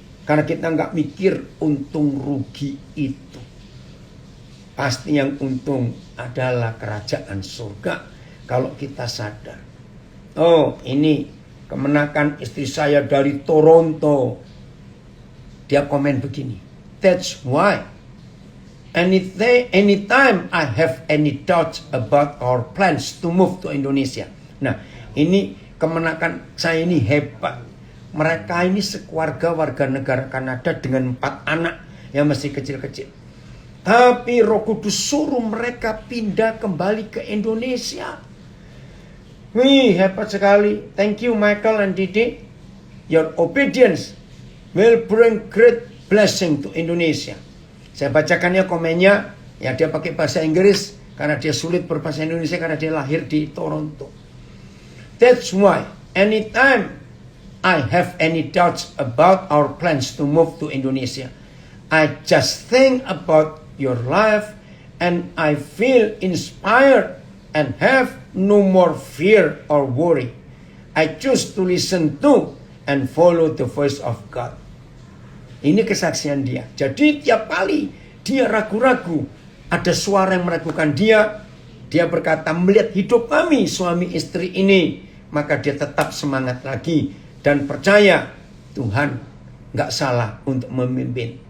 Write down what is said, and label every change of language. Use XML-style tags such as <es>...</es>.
<id>Karena kita nggak mikir untung rugi itu. Pasti yang untung adalah kerajaan surga. Kalau kita sadar. Oh, ini kemenakan istri saya dari Toronto. Dia komen begini.</id> <en>That's why anytime I have any doubts about our plans to move to Indonesia.</en> <id>Nah, ini kemenakan saya ini hebat. Mereka ini sekeluarga warga negara Kanada dengan 4 anak yang masih kecil-kecil. Tapi Roh Kudus suruh mereka pindah kembali ke Indonesia. Wih, hebat sekali.</id> <en>Thank you Michael and Didi. Your obedience will bring great blessing to Indonesia.</en> <id>Saya bacakannya komennya. Ya, dia pakai bahasa Inggris karena dia sulit berbahasa Indonesia karena dia lahir di Toronto.</id> <en>That's why anytime I have any doubts about our plans to move to Indonesia, I just think about your life and I feel inspired and have no more fear or worry. I choose to listen to and follow the voice of God.</en> <id>Ini kesaksian dia. Jadi tiap kali dia ragu-ragu, ada suara yang meragukan dia, dia berkata, melihat hidup kami suami istri ini, maka dia tetap semangat lagi dan percaya Tuhan nggak salah untuk memimpin.</id>